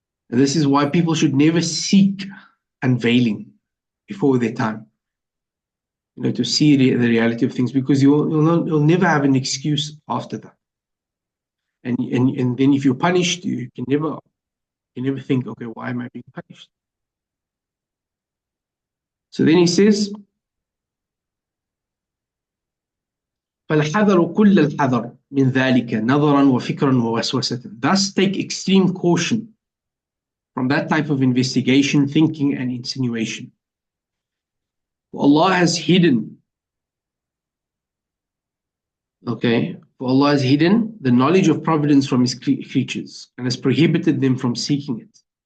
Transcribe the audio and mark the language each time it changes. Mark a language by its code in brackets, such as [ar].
[en] And this is why people should never seek unveiling before their time, to see the reality of things, because you'll never have an excuse after that. And then if you're punished, you can never think, okay, why am I being punished? So then he says, [ar] فالحذر كل الحذر من ذلك نظرا وفكرا ووسوسة. [en] Thus take extreme caution from that type of investigation, thinking and insinuation. For Allah has hidden the knowledge of providence from his creatures and has prohibited them from seeking it.